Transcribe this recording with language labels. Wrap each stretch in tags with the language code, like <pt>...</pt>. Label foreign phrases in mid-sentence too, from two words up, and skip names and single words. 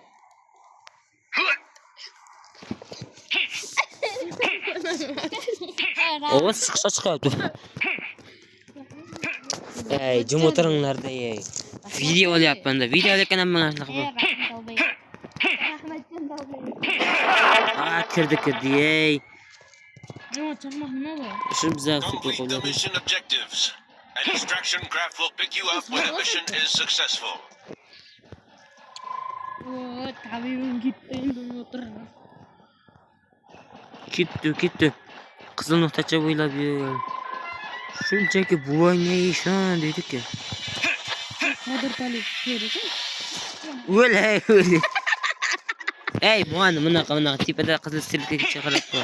<uz>Ovoz chiqyapti. Ey, jim o'tiringlar-da, ey. Video olyapman-da. Video olayotganman mana shunaqa bor. Kirdi, ey. Nima chaqmoq nima bor? Shu bizga</uz> <en>Complete the mission objectives. An extraction craft will pick you up when the mission is successful.</en> <uz>O, tabibim gitti endi o'tiraman. Ketdi. Qizil nuqtacha bo'ylab yur. Shunchaki buvoy ne ishon dedi-ku. Qodir Talib dedi-ku. O'lay. Ey, bunaqa tepada qizil sirkaga chaqirib qo'y.</uz>